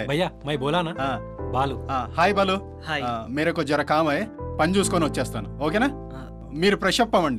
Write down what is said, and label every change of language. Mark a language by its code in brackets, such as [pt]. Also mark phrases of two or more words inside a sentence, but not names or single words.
[hi] भैया मैं बोला ना. [te] బాలు. హాయ్ బాలు. హాయ్. [hi] मेरे को ज़रा काम है, [te] పని చూసుకొని వచ్చేస్తాను. ఓకేనా? మీరు [en] fresh up [te] అవ్వండి.